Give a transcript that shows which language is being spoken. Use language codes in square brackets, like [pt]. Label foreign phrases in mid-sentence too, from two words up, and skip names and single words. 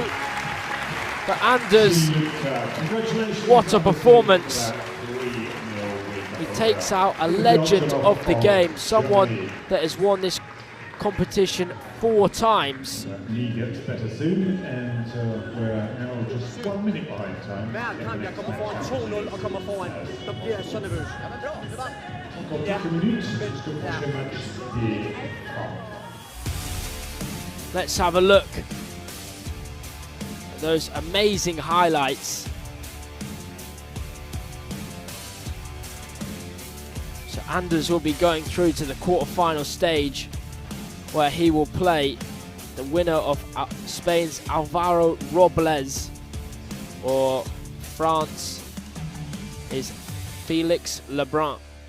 [en] But Anders, what a performance. He takes out a legend of the game, someone that has won this competition 4 times. He gets better soon, and we're now just 1 minute behind time. [da] Hver kamp, jeg kommer foran 2-0 og kommer foran, så bliver jeg så nervøs. Ja, men bra, det var. Ja. [en] Let's have a look at those amazing highlights. So Anders will be going through to the quarter-final stage, where he will play the winner of Spain's Alvaro Robles, or France is Felix Lebrun.